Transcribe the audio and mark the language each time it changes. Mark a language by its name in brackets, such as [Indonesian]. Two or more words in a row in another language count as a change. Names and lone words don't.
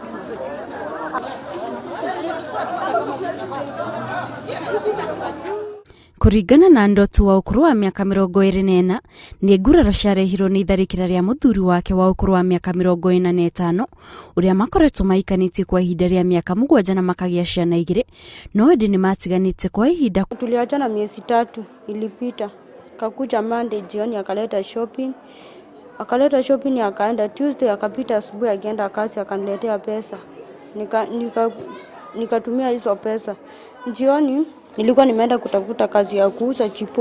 [Kikuyu] Kuringana na Ndotu wa ukuru wa miaka 24 ni nguraro ciarehirwo ni itharĩkĩra ria muthuri wake wa ukuru wa miaka 45 uria makoretwo maikanĩtie kwa ihinda ria miaka 7 na makagĩa ciana 2 no indi ni matiganĩte kwa ihinda. [Swahili] Tuliachana miezi 3 ilipita. Kakuja Monday jioni akaleta shopping. Akaenda Tuesday akapita asubuhi akaenda kazi akaniletea pesa. Nikatumia hizo pesa. Jioni nilikuwa nimeenda kutafuta kazi ya kuuza chipo.